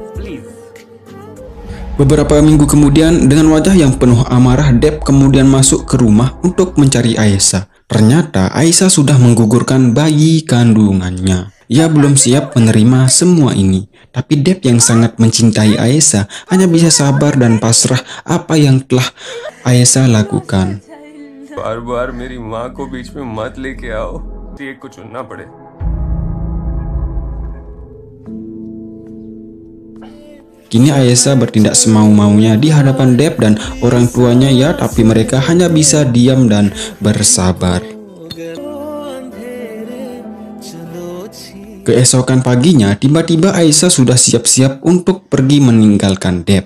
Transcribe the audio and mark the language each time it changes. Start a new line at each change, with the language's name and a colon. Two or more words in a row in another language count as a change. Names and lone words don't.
Indonesian: Beberapa minggu kemudian, dengan wajah yang penuh amarah, Dev kemudian masuk ke rumah untuk mencari Ayesha. Ternyata Ayesha sudah menggugurkan bayi kandungannya. Ia belum siap menerima semua ini. Tapi Deb yang sangat mencintai Aisyah hanya bisa sabar dan pasrah apa yang telah Aisyah lakukan.
Hindi: बार-बार मेरी माँ को बीच में मत लेके आओ, एक को चुनना पड़े।
Indonesian: Kini Aisyah bertindak semau-maunya di hadapan Deb dan orang tuanya ya, tapi mereka hanya bisa diam dan bersabar. Keesokan paginya, tiba-tiba Aisyah sudah siap-siap untuk pergi meninggalkan Deb.